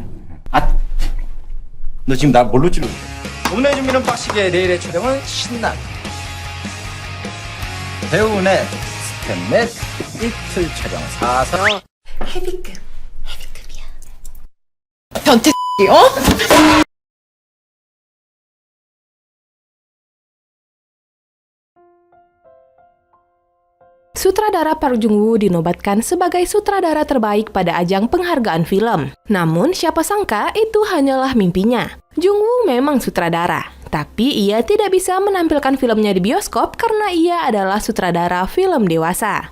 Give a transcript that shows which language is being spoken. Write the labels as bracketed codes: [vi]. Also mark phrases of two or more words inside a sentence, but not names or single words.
[ko] 아, 너 지금 나 뭘로 찌르고 있어? 오늘의 준비는 빡시게, 내일의 촬영은 신나게. 배우넷, 스텝넷, 이틀 촬영 4사. 헤비급이야. 변태 어? [id] Sutradara Park Joong-woo dinobatkan sebagai sutradara terbaik pada ajang penghargaan film. Namun, siapa sangka itu hanyalah mimpinya. Joong-woo memang sutradara, tapi ia tidak bisa menampilkan filmnya di bioskop karena ia adalah sutradara film dewasa.